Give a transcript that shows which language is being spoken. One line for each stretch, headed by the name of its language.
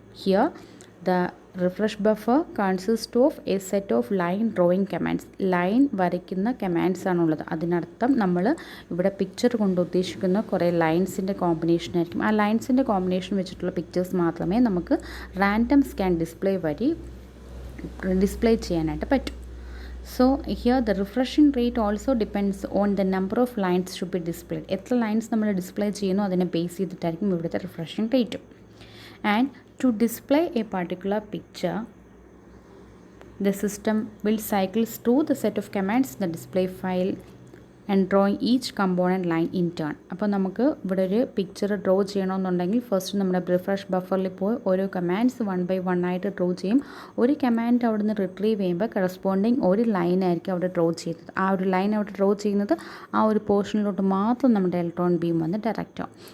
English: Here the refresh buffer consists of a set of line drawing commands.
Malayalam: Line വരയ്ക്കുന്ന commands ആണുള്ളത്. അതിനർത്ഥം നമ്മൾ ഇവിടെ പിക്ചർ കൊണ്ട് ഉദ്ദേശിക്കുന്ന കുറേ ലൈൻസിൻ്റെ കോമ്പിനേഷൻ ആയിരിക്കും. ആ ലൈൻസിൻ്റെ കോമ്പിനേഷൻ വെച്ചിട്ടുള്ള പിക്ചേഴ്സ് മാത്രമേ നമുക്ക് റാൻഡം സ്കാൻ ഡിസ്പ്ലേ വഴി ഡിസ്പ്ലേ ചെയ്യാനായിട്ട് പറ്റും.
English: So here the refreshing rate also depends on the number of lines to be displayed.
Malayalam: എത്ര ലൈൻസ് നമ്മൾ ഡിസ്പ്ലേ ചെയ്യുന്നു അതിനെ ബേസ് ചെയ്തിട്ടായിരിക്കും ഇവിടുത്തെ റിഫ്രഷിംഗ് റേറ്റും.
English: And to display a particular picture the system will cycles through the set of commands in the display file and drawing each component line in turn.
Malayalam: അപ്പോൾ നമുക്ക് ഇവിടെ ഒരു പിക്ചർ ഡ്രോ ചെയ്യണമെന്നുണ്ടെങ്കിൽ first നമ്മുടെ refresh ബഫറിൽ പോയി ഓരോ commands 1 by 1 ആയിട്ട് draw ചെയ്യും. ഒരു കമാൻഡ് അവിടെ നിന്ന് റിട്രീവ് ചെയ്യുമ്പോൾ കറസ്പോണ്ടിങ് ഒരു ലൈൻ ആയിരിക്കും അവിടെ ഡ്രോ ചെയ്യുന്നത്. ആ ഒരു ലൈൻ അവിടെ ഡ്രോ ചെയ്യുന്നത് ആ ഒരു പോർഷനിലോട്ട് മാത്രം നമ്മുടെ ഇലക്ട്രോൺ ബീം വന്ന് ഡയറക്റ്റ് ആവും.